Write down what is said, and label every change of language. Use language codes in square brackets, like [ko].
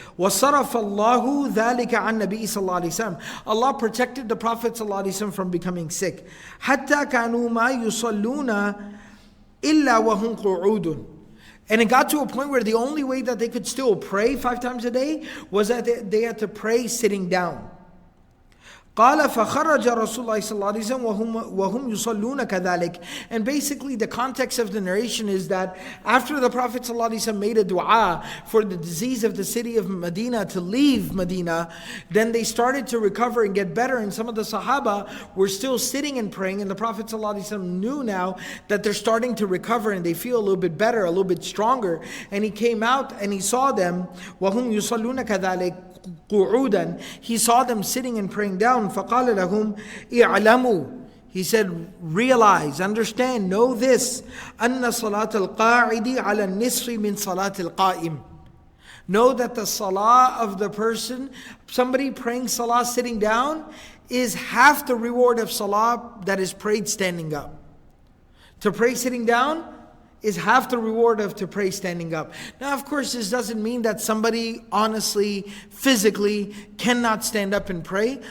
[ar] وَصَرَفَ اللَّهُ ذَلِكَ عَنْ نَبِيِّ صَلَّى اللَّهُ عَلَيْهِ وسلم. [en] Allah protected the Prophet صلى الله عليه وسلم from becoming sick. [ar] حَتَّى كَانُوا مَا يُصَلُّونَ إِلَّا وَهُمْ قُعُودٌ. [en] And it got to a point where the only way that they could still pray 5 times a day was that they had to pray sitting down. [ar] قال فخرج رسول الله صلى الله عليه وسلم وهم يصلون كذلك. [en] And basically the context of the narration is that after the Prophet صلى الله عليه وسلم made a dua for the disease of the city of Medina to leave Medina, then they started to recover and get better, and some of the Sahaba were still sitting and praying, and the Prophet صلى الله عليه وسلم knew now that they're starting to recover and they feel a little bit better, a little bit stronger, and he came out and he saw them [ar] وهم يصلون كذلك قعودا. [en] He saw them sitting and praying down. [ar] فقال لهم اعلموا. [en] He said, realize, understand, know this, [ar] أن صلاة القاعد على النصف من صلاة القائم. [en] Know that the salah of the person, somebody praying salah sitting down, is half the reward of salah that is prayed standing up. To pray sitting down is half the reward of to pray standing up. Now, of course, this doesn't mean that somebody honestly, physically cannot stand up and pray.